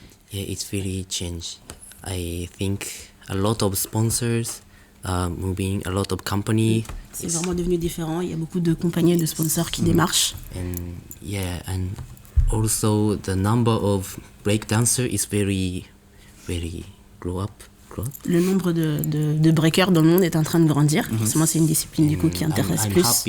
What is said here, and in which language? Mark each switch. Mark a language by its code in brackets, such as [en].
[en] Yeah, it's really changed. I think a lot of sponsors moving, a lot of companies. [fr] C'est vraiment devenu différent. Il y a beaucoup de compagnies et de sponsors qui démarchent. [en] And also the number of break dancers is very grow up. [fr] Le nombre de breakers dans le monde est en train de grandir. Forcément, c'est une discipline du coup qui intéresse plus.